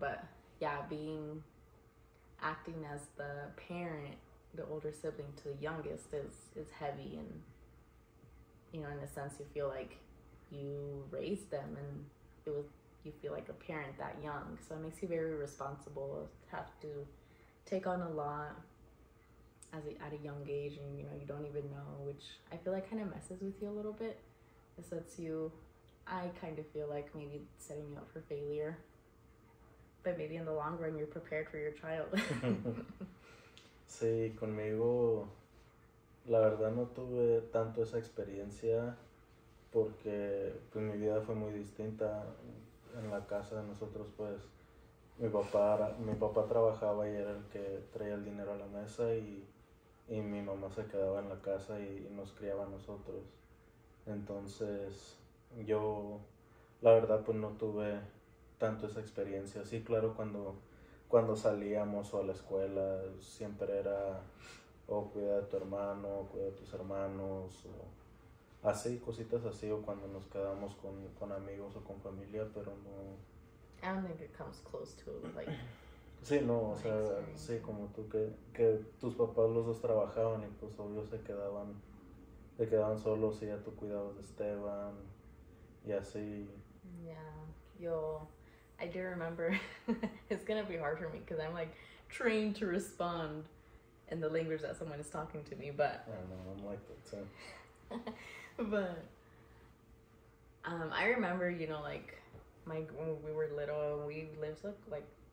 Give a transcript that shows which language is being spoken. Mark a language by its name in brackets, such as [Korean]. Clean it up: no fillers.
[English] But yeah, acting as the parent, the older sibling to the youngest is heavy, and you know, in a sense you feel like you raised them and you feel like a parent that young, so it makes you very responsible, have to take on a lot at a young age, and you know, you don't even know, which I feel like kind of messes with you a little bit. It sets you, I kind of feel like maybe setting you up for failure, but maybe in the long run you're prepared for your child. [Spanish] Sí, conmigo la verdad no tuve tanto esa experiencia porque pues mi vida fue muy distinta. En la casa de nosotros pues mi papá trabajaba y era el que traía el dinero a la mesa, y mi mamá se quedaba en la casa y nos criaba a nosotros. Entonces yo la verdad pues no tuve tanto esa experiencia. Sí, claro, cuando salíamos o a la escuela siempre era cuida de tu hermano, cuida de tus hermanos, o así, cositas así, o cuando nos quedamos con amigos o con familia, pero no. [English] I don't think it comes close to like. [Spanish] Sí, no, o sea, sí, como tú que tus papás los dos trabajaban y pues obvio se quedaban solos y ya tú cuidabas de Esteban y así. [English] Yeah, I do remember. It's gonna be hard for me because I'm like trained to respond in the language that someone is talking to me, but I don't know, I'm like that too. But I remember, you know, like when we were little, we lived like